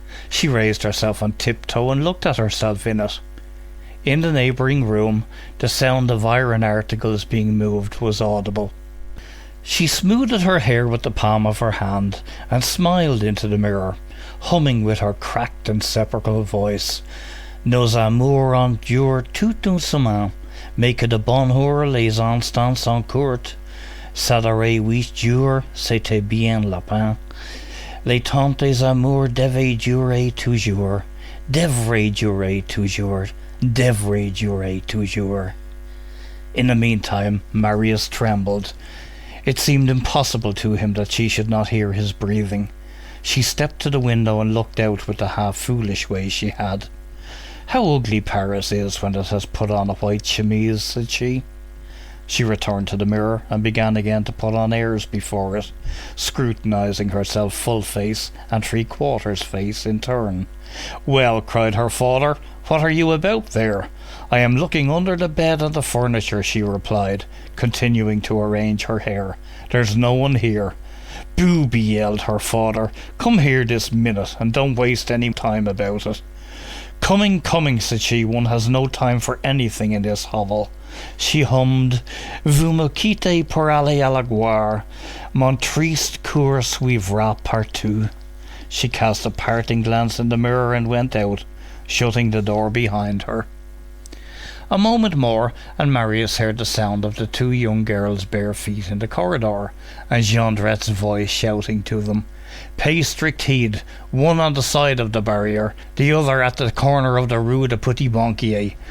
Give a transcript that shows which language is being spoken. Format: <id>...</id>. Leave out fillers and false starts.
<en>She raised herself on tiptoe and looked at herself in it. In the neighbouring room, the sound of iron articles being moved was audible. She smoothed her hair with the palm of her hand and smiled into the mirror, humming with her cracked and sepulchral voice,</en> <fr>"Nos amours endurent tout doucement, mais que de bonheur les instants sont courts. Ça durait 8 jours, c'était bien la peine. Les temps des amours devaient durer toujours, devraient durer toujours, devraient durer toujours."</fr> <en>In the meantime, Marius trembled. It seemed impossible to him that she should not hear his breathing. She stepped to the window and looked out with the half-foolish way she had. "How ugly Paris is when it has put on a white chemise," said she. She returned to the mirror and began again to put on airs before it, scrutinizing herself full face and three-quarters face in turn. "Well," cried her father, "what are you about there?" "I am looking under the bed and the furniture," she replied, continuing to arrange her hair. "There's no one here." "Booby," yelled her father, "come here this minute, and don't waste any time about it." "Coming, coming," said she, "one has no time for anything in this hovel." She hummed,</en> <fr>"Vous me quittez pour aller à la gloire, mon triste coeur suivra partout."</fr> <en>She cast a parting glance in the mirror and went out, shutting the door behind her. A moment more, and Marius heard the sound of the two young girls' bare feet in the corridor, and Jondrette's voice shouting to them, "Pay strict heed, one on the side of the barrier, the other at the corner of the Rue de Petit Banquier.</en>